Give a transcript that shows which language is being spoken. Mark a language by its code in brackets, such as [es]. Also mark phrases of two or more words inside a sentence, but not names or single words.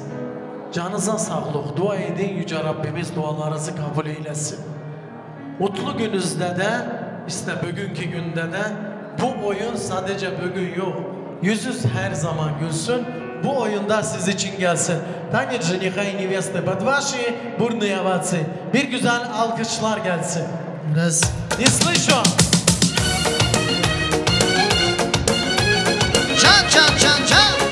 [tr] Canınıza sağlık, dua edin, Yüce Rabbimiz dualarınızı kabul eylesin. Mutlu gününüzde de, işte bugünkü günde de bu oyun sadece bugün yok. Yüzünüz her zaman gülsün. Bu oyunda siz için gelsin. [ru] Tanec жениха и невесты под ваши бурные овации. [tr] Bir güzel alkışlar gelsin. [ru] Раз. Не слышу. [tr] Can can can can.